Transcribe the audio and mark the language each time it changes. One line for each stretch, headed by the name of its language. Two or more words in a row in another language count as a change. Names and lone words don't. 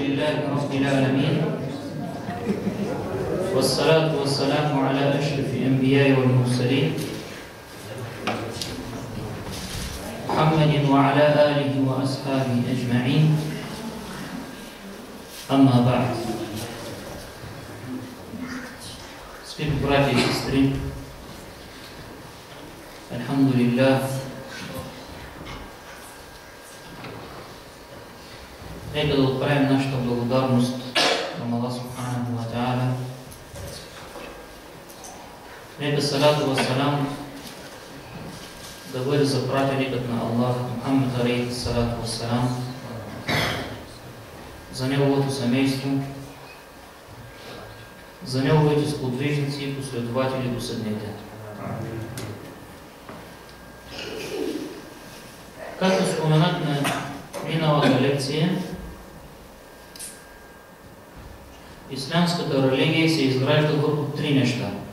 Arabic: لله رب العالمين والصلاة والسلام على أشرف الأنبياء والمرسلين محمد وعلى آله وأصحابه أجمعين. أما بعد.
Bulgarian: Скъпи братя и сестри, Алхамдулилlah, нека да отправим нашата благодарност към Аллах
Arabic: سبحانه و تعالى.
Bulgarian: Нека
Arabic: صلاة و سلام
Bulgarian: да бъде за пратеникът на Аллах Мухаммад
Arabic: عليه الصلاة و السلام,
Bulgarian: за неговото семейство, за неговите сподвижници и последователи до съдния ден. Както споменахме миналата лекция, ислямската религия се изгражда върху три неща.